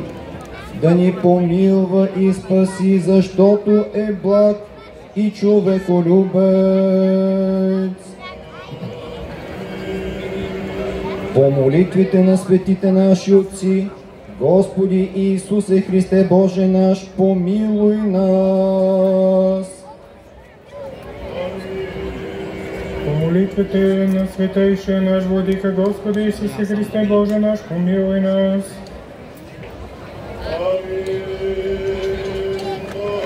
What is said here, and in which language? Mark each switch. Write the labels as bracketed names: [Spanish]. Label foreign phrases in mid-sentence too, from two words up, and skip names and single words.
[Bulgarian] Да ни помилва и спаси, защото е благ и човеколюбец. По молитвите на светите наши отци, Господи Исусе Христе Боже наш, [Church Slavic] помилуй нас. [Bulgarian] По молитвите на светейшия наш Владика Господи Исусе Христе Боже наш, [Church Slavic] помилуй нас.